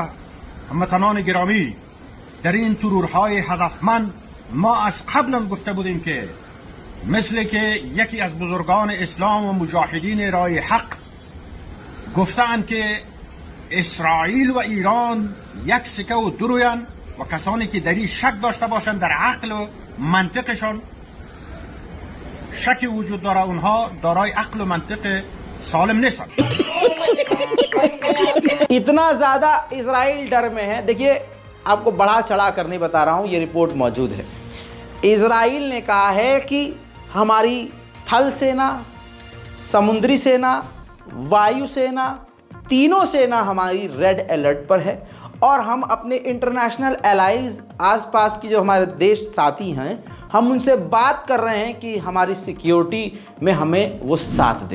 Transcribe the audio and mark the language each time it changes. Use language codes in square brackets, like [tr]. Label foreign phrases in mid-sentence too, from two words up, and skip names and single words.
[fa] هموطنان گرامی، در این ترورهای هدفمند ما از قبل گفته بودیم که مثل که یکی از بزرگان اسلام و مجاهدین راه حق گفتند که اسرائیل و ایران یک سکه و دو رویند و کسانی که در این شک داشته باشند در عقل و منطقشان، شکی وجود داره اونها دارای عقل و منطق سالم نیستند. [hi] इतना ज्यादा इजराइल डर में है। देखिए, आपको बढ़ा चढ़ा कर नहीं बता रहा हूं, ये रिपोर्ट मौजूद है। इजराइल ने कहा है कि हमारी थल सेना, समुद्री सेना, वायु सेना, तीनों सेना हमारी [en] red alert [hi] पर है और हम अपने [en] international allies, [hi] आसपास की जो हमारे देश साथी हैं, हम उनसे बात कर रहे हैं कि हमारी सिक्योरिटी में हमें वो साथ दें।